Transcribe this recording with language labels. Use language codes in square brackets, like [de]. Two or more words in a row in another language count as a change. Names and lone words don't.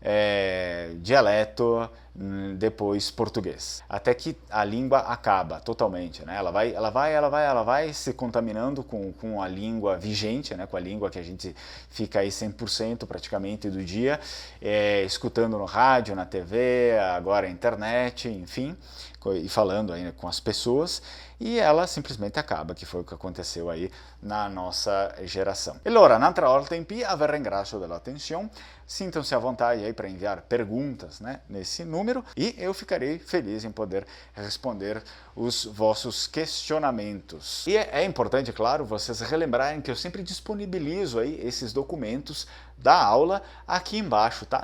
[pt] dialeto, depois português, até que a língua acaba totalmente, Ela vai se contaminando com a língua vigente, Com a língua que a gente fica aí 100% praticamente do dia, escutando no rádio, na TV, agora internet, enfim, e falando aí com as pessoas, e ela simplesmente acaba, que foi o que aconteceu aí na nossa geração. [it] E allora, un'altra volta in più, vi ringrazio dell'attenzione, [pt] sintam-se à vontade aí para enviar perguntas, né, nesse número, e eu ficarei feliz em poder responder os vossos questionamentos. E é importante, claro, vocês relembrarem que eu sempre disponibilizo aí esses documentos da aula aqui embaixo, tá?